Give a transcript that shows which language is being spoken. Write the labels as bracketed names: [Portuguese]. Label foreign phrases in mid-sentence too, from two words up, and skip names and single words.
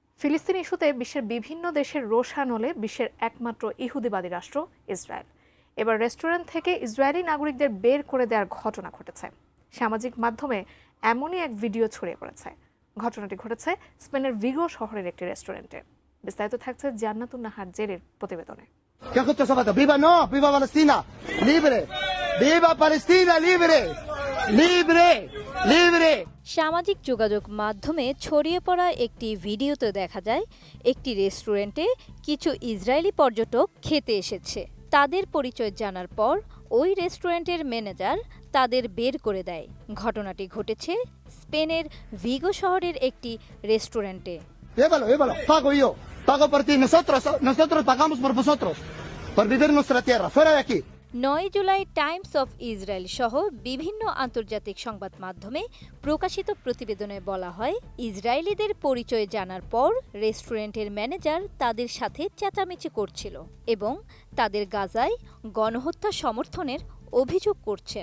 [Bangla] ফিলিস্তিন ইস্যুতে বিশ্বের বিভিন্ন দেশের রোষ আনলে বিশ্বের একমাত্র ইহুদিবাদী রাষ্ট্র ইসরায়েল। এবার রেস্টুরেন্ট থেকে ইসরায়েলি নাগরিকদের বের করে দেওয়ার ঘটনা ঘটেছে। সামাজিক মাধ্যমে এমনই এক ভিডিও ছড়িয়ে পড়েছে। ঘটনাটি ঘটেছে স্পেনের ভিগো শহরের একটি রেস্টুরেন্টে। বিস্তারিত থাকছে জান্নাতুন নাহার জেরির প্রতিবেদনে। [Spanish] Viva no, viva Palestina, libre, viva Palestina, libre, libre, libre. [Bangla] সামাজিক যোগাযোগ মাধ্যমে ছড়িয়ে পড়া একটি ভিডিওতে দেখা যায় একটি রেস্টুরেন্টে কিছু ইসরায়েলি পর্যটক খেতে এসেছে। তাদের পরিচয় জানার পর ওই রেস্টুরেন্টের ম্যানেজার তাদের বের করে দেয়। ঘটনাটি ঘটেছে স্পেনের ভিগো শহরের একটি রেস্টুরেন্টে। [Spanish] Llévalo, pago yo, pago por ti, nosotros pagamos por vosotros, por vivir en nuestra tierra, fuera de aquí. [Bangla] 9 জুলাই টাইমস অফ ইসরায়েল সহ বিভিন্ন আন্তর্জাতিক সংবাদ মাধ্যমে প্রকাশিত প্রতিবেদনে বলা হয়, ইসরায়েলিদের পরিচয় জানার পর রেস্টুরেন্টের ম্যানেজার তাদের সাথে চেঁচামেচি করছিল এবং তাদের গাজায় গণহত্যা সমর্থনের অভিযোগ করছেন।